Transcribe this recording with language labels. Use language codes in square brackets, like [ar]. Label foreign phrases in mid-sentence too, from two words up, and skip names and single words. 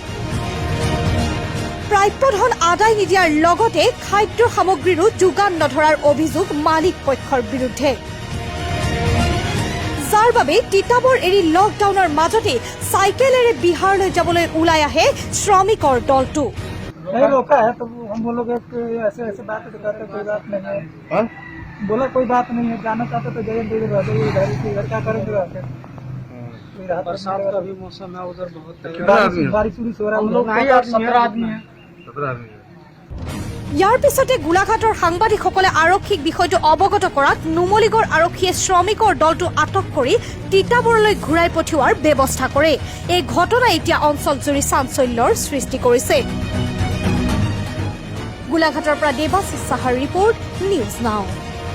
[as] প্ৰাপ্যধন আদায় নিদিয়াৰ লগতে খাদ্য সামগ্ৰীৰো যোগান নধৰাৰ অভিযোগ মালিক পক্ষৰ বিৰুদ্ধে যাৰ বাবে তিতাবৰ এৰি লকডাউনৰ মাজতে চাইকেলেৰে বিহাৰলৈ যাবলৈ ওলাই আহে শ্ৰমিকৰ দলটো [hi] नहीं रोका है तो हम बोलोगे कि ऐसे ऐसे बात कहते कोई बात नहीं है बोला कोई बात नहीं है जाना चाहते तो जगह दे घर क्या करेंगे बरसात का भी मौसम है उधर बहुत बारिश उरिश हो रहा है हम लोग 17 आदमी है [as] ইয়াৰ পিছতে গোলাঘাটৰ সাংবাদিকসকলে আৰক্ষীক বিষয়টো অৱগত কৰাত নুমলীগড় আৰক্ষীয়ে শ্ৰমিকৰ দলটো আটক কৰি তিতাবৰলৈ ঘূৰাই পঠিওৱাৰ ব্যৱস্থা কৰে এই ঘটনা এতিয়া অঞ্চলজুৰি চাঞ্চল্যৰ সৃষ্টি কৰিছে গোলাঘাটৰ পৰা দেৱাশিষ সাহাৰ ৰিপৰ্ট নিউজ নাও